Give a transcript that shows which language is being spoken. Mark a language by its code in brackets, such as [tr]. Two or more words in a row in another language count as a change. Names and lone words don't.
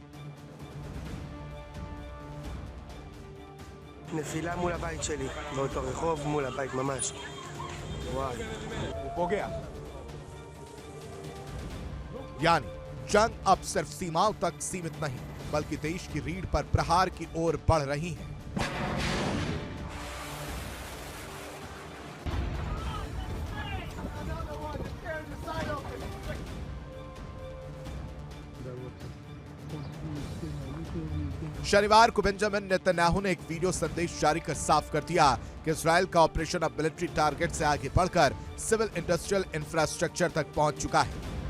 [he] נפילה מול הבית שלי, באותו רחוב מול הבית ממש. וואי. [hi] वो हो गया। यानी जंग अब सिर्फ सीमाओं तक सीमित नहीं, बल्कि देश की रीढ़ पर प्रहार की ओर बढ़ रही है। शनिवार को बेंजामिन नेतन्याहू ने एक वीडियो संदेश जारी कर साफ कर दिया कि इजरायल का ऑपरेशन अब [en] military target [hi] से आगे बढ़कर [en] civil industrial infrastructure [hi] तक पहुंच चुका है।